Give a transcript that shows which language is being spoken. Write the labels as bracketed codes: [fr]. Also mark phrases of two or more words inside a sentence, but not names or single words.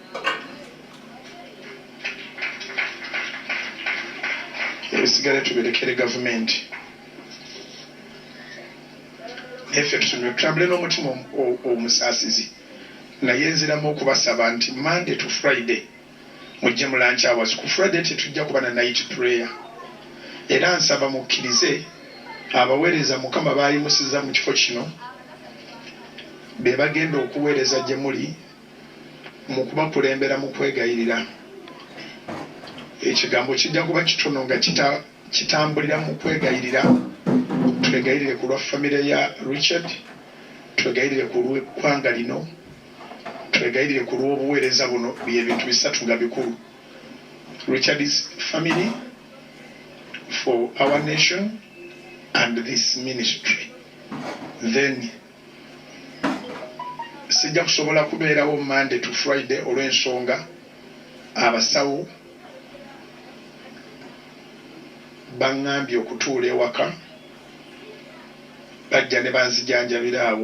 [lg] Ebisigale tubirekere gavumenti effe tusonyiwe tutambule n'omutima omusaasizi naye nziramu okubasaba nti [en] Monday to Friday [lg] mujje mu [en] lunch hours. [lg] Ku Friday tetujja kuba na night prayer. Era nsaba mukkirize abaweereza Mukama baayimusiza mu kifo kino be bagenda okuweereza gye muli mu kubakulembera mu kwegayirira. Ekigambo kijja kuba kitono nga kitambulira mu kwegayirira. Twegayirire ku lwa famire ya Richard, twegayirire ku lw'eggwanga lino, twegayirire ku lw'obuweereza buno. Byebintu bisatu nga bikulu. [en] Richard's family, for our nation, and this ministry. [lg] Then sijja kusobola kubeerawo [en] Monday to Friday [lg] olw'ensonga abasawo baŋŋambye okutuula ewaka bajja ne banzijanjabira awo.